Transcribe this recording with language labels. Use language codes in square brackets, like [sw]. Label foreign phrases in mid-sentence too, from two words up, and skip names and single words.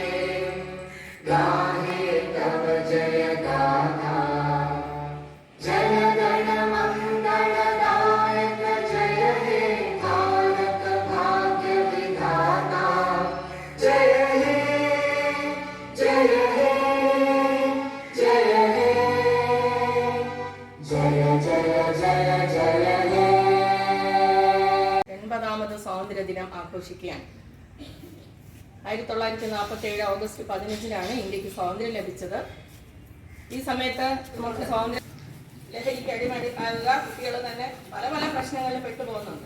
[bn] গাহে তব জয় গাথা জন গণ মঙ্গলদায়ক জয় হে ভারত ভাগ্য বিধাতা জয় হে জয় হে জয় হে জয় জয় জয় জয় হে [ml] 80ാമത് സ്വാതന്ത്ര്യദിനം ആഘോഷിക്കുകയാണ്. 1947 ഓഗസ്റ്റ് 15-നാണ് ഇന്ത്യക്ക് സ്വാതന്ത്ര്യം ലഭിച്ചത്. ഈ സമയത്ത് നമുക്ക് സ്വാതന്ത്ര്യം ലഹരിക്ക് അടിമയാകുക കുട്ടികൾ തന്നെ പല പല പ്രശ്നങ്ങളിൽ പെട്ടുപോകുന്നുണ്ട്.